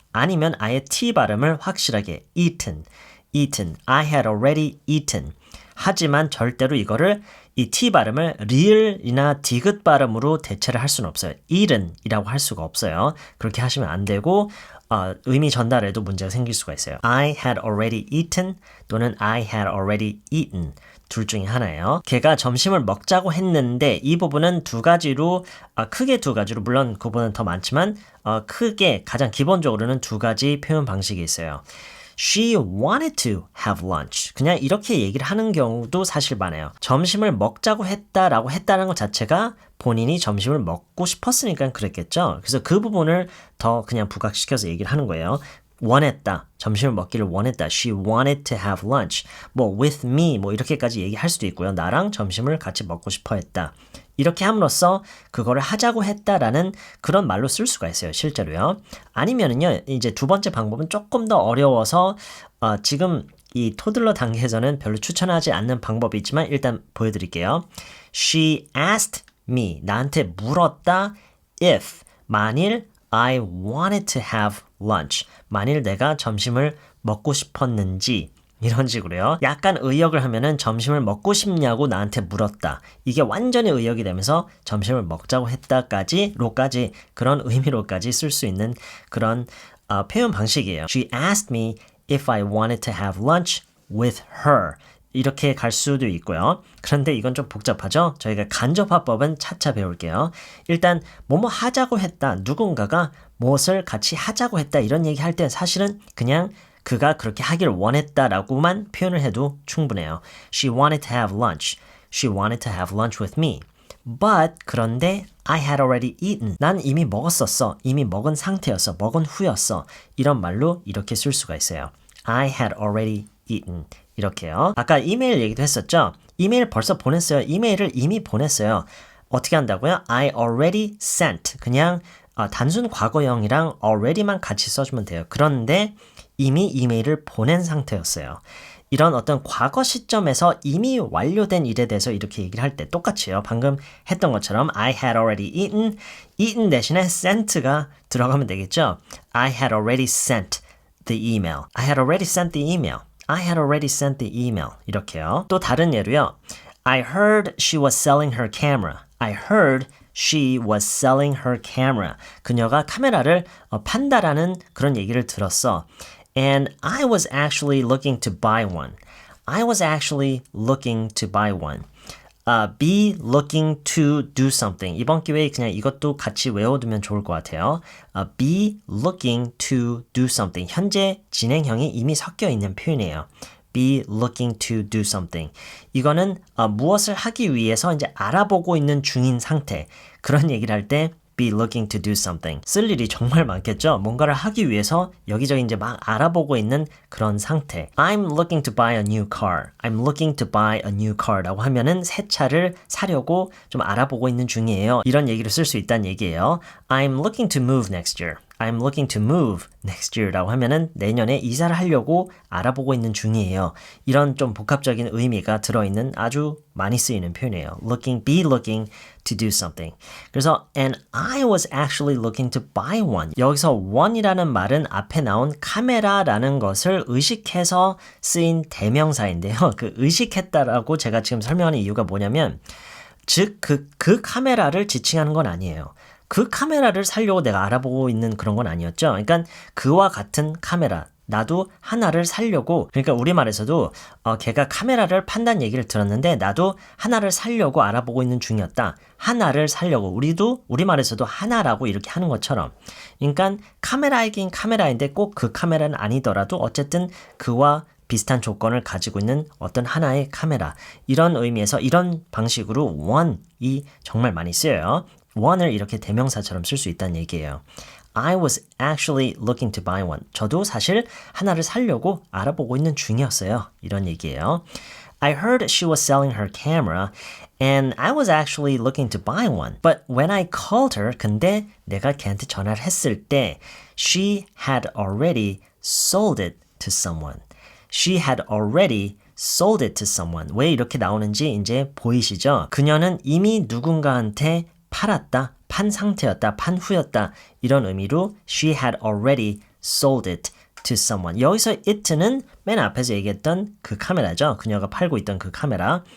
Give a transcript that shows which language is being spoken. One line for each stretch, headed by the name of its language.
Korean: 아니면 아예 t 발음을 확실하게 eaten.
English: eaten. I had already eaten.
Korean: 하지만 절대로 이거를 이 t 발음을 리을이나 디귿 발음으로 대체를 할 수는 없어요. eaten이라고 할 수가 없어요. 그렇게 하시면 안 되고 의미 전달에도 문제가 생길 수가 있어요.
English: I had already eaten
Korean: 또는
English: I had already eaten.
Korean: 둘 중에 하나예요. 걔가 점심을 먹자고 했는데 이 부분은 두 가지로 크게 두 가지로 물론 그보다는 더 많지만 크게 가장 기본적으로는 두 가지 표현 방식이 있어요.
English: She wanted to have lunch.
Korean: 그냥 이렇게 얘기를 하는 경우도 사실 많아요. 점심을 먹자고 했다라고 했다는 것 자체가 본인이 점심을 먹고 싶었으니까 그랬겠죠. 그래서 그 부분을 더 그냥 부각시켜서 얘기를 하는 거예요. 원했다. 점심을 먹기를 원했다.
English: She wanted to have lunch.
Korean: 뭐
English: with me
Korean: 뭐 이렇게까지 얘기할 수도 있고요. 나랑 점심을 같이 먹고 싶어 했다. 이렇게 함으로써 그거를 하자고 했다라는 그런 말로 쓸 수가 있어요. 실제로요. 아니면은요. 이제 두 번째 방법은 조금 더 어려워서 지금 이 토들러 단계에서는 별로 추천하지 않는 방법이 있지만 일단 보여드릴게요.
English: She asked me.
Korean: 나한테 물었다.
English: If
Korean: 만일
English: I wanted to have lunch.
Korean: 만일 내가 점심을 먹고 싶었는지 이런 식으로요. 약간 의역을 하면은 점심을 먹고 싶냐고 나한테 물었다. 이게 완전히 의역이 되면서 점심을 먹자고 했다까지 그런 의미로까지 쓸 수 있는 그런 표현 방식이에요.
English: She asked me if I wanted to have lunch with her.
Korean: 이렇게 갈 수도 있고요. 그런데 이건 좀 복잡하죠? 저희가 간접화법은 차차 배울게요. 일단 뭐뭐 하자고 했다. 누군가가 무엇을 같이 하자고 했다. 이런 얘기 할 때 사실은 그냥 그가 그렇게 하기를 원했다라고만 표현을 해도 충분해요.
English: She wanted to have lunch. She wanted to have lunch with me. But
Korean: 그런데
English: I had already eaten.
Korean: 난 이미 먹었었어. 이미 먹은 상태였어. 먹은 후였어. 이런 말로 이렇게 쓸 수가 있어요.
English: I had already eaten.
Korean: 이렇게요. 아까 이메일 얘기도 했었죠. 이메일 벌써 보냈어요. 이메일을 이미 보냈어요. 어떻게 한다고요?
English: I already sent.
Korean: 그냥 단순 과거형이랑 already만 같이 써주면 돼요. 그런데 이미 이메일을 보낸 상태였어요. 이런 어떤 과거 시점에서 이미 완료된 일에 대해서 이렇게 얘기를 할 때 똑같이요. 방금 했던 것처럼
English: I had already eaten.
Korean: eaten 대신에 sent가 들어가면 되겠죠.
English: I had already sent the email. I had already sent the email. I had already sent the email.
Korean: 이렇게요. 또 다른 예로요.
English: I heard she was selling her camera. I heard she was selling her camera.
Korean: 그녀가 카메라를 판다라는 그런 얘기를 들었어.
English: And I was actually looking to buy one. I was actually looking to buy one. Be looking to do something.
Korean: 이번 기회에 그냥 이것도 같이 외워두면 좋을 것 같아요.
English: Be looking to do something.
Korean: 현재 진행형이 이미 섞여 있는 표현이에요.
English: Be looking to do something.
Korean: 이거는 무엇을 하기 위해서 이제 알아보고 있는 중인 상태. 그런 얘기를 할 때
English: be looking to do something.
Korean: 쓸 일이 정말 많겠죠? 뭔가를 하기 위해서 여기저기 이제 막 알아보고 있는 그런 상태.
English: I'm looking to buy a new car. I'm looking to buy a new car
Korean: 라고 하면은 새 차를 사려고 좀 알아보고 있는 중이에요. 이런 얘기를 쓸 수 있다는 얘기예요.
English: I'm looking to move next year. I'm looking to move next year
Korean: 라고 하면은 내년에 이사를 하려고 알아보고 있는 중이에요. 이런 좀 복합적인 의미가 들어있는 아주 많이 쓰이는 표현이에요.
English: be looking to do something.
Korean: 그래서
English: and I was actually looking to buy one.
Korean: 여기서 one이라는 말은 앞에 나온 카메라라는 것을 의식해서 쓰인 대명사인데요. 그 의식했다라고 제가 지금 설명하는 이유가 뭐냐면 즉 그 카메라를 지칭하는 건 아니에요. 그 카메라를 사려고 내가 알아보고 있는 그런 건 아니었죠. 그러니까 그와 같은 카메라. 나도 하나를 사려고 그러니까 우리말에서도 걔가 카메라를 판다는 얘기를 들었는데 나도 하나를 사려고 알아보고 있는 중이었다. 하나를 사려고 우리도 우리말에서도 하나라고 이렇게 하는 것처럼 그러니까 카메라이긴 카메라인데 꼭 그 카메라는 아니더라도 어쨌든 그와 비슷한 조건을 가지고 있는 어떤 하나의 카메라 이런 의미에서 이런 방식으로 one이 정말 많이 쓰여요. one을 이렇게 대명사처럼 쓸 수 있다는 얘기예요.
English: I was actually looking to buy one.
Korean: 저도 사실 하나를 사려고 알아보고 있는 중이었어요. 이런 얘기예요.
English: I heard she was selling her camera and I was actually looking to buy one. But when I called her,
Korean: 근데 내가 걔한테 전화를 했을 때
English: she had already sold it to someone. She had already sold it to someone.
Korean: 왜 이렇게 나오는지 이제 보이시죠? 그녀는 이미 누군가한테 팔았다, 판 상태였다, 판 후였다 이런 의미로
English: she had already sold it to someone.
Korean: 여기서 it는 맨 앞에서 얘기했던 그 카메라죠. 그녀가 팔고 있던 그 카메라.